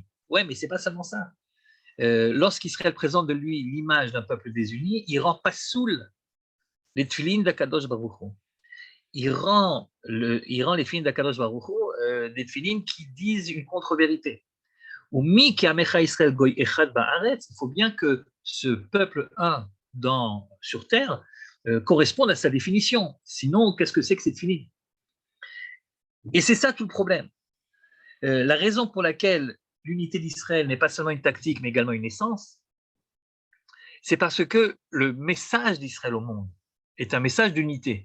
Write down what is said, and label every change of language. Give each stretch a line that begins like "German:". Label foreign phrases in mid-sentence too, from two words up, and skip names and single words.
French: Ouais, mais ce n'est pas seulement ça. Lorsqu'Israël présente de lui l'image d'un peuple désuni, il rend pas soul les tefilines d'
Hebrew: הקדוש ברוך הוא.
French: Il rend les tefilines d'
Hebrew: הקדוש ברוך הוא
French: des tefilines qui disent une contre-vérité.
Hebrew: ומי כעמך ישראל גוי אחד בארץ,
French: il faut bien que ce peuple un sur terre corresponde à sa définition. Sinon, qu'est-ce que c'est que cette filine? Et c'est ça tout le problème. La raison pour laquelle l'unité d'Israël n'est pas seulement une tactique, mais également une essence, c'est parce que le message d'Israël au monde est un message d'unité.